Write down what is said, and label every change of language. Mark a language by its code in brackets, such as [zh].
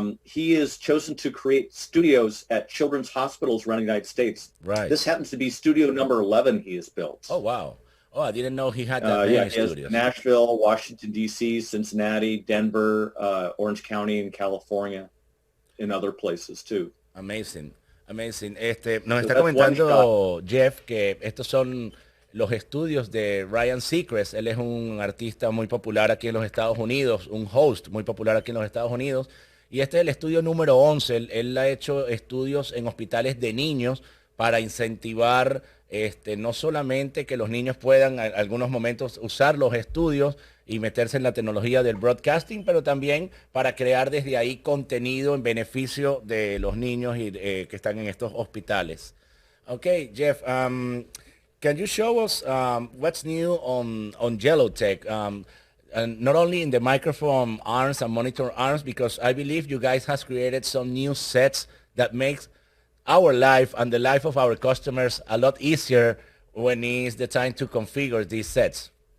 [en] He is chosen to create studios at children's hospitals around the United States. Right. This happens to be studio number 11 he has built. Oh, wow. Oh, I didn't know he had that Yeah, many he has studios. Nashville, Washington, D.C., Cincinnati, Denver, Orange County, and California, and other places too. Amazing, amazing. [es] Nos [en] So [es] está [en] that's one [es] comentando Jeff que estos son los estudios de Ryan Seacrest. Él es un artista muy popular aquí en los Estados Unidos, un host muy popular aquí en los Estados Unidos. Y este es el estudio número 11. Él ha hecho estudios en hospitales de niños para incentivar no solamente que los niños puedan en algunos momentos usar los estudios y meterse en la tecnología del broadcasting, pero también para crear desde ahí contenido en beneficio de los niños que están en estos hospitales. [en] Okay, Jeff, can you show us what's new on YELLOWTEK? And not only in the microphone arms and monitor arms, because I believe you guys has created some new sets that makes our life and the life of our customers a lot easier when it's the time to configure these sets.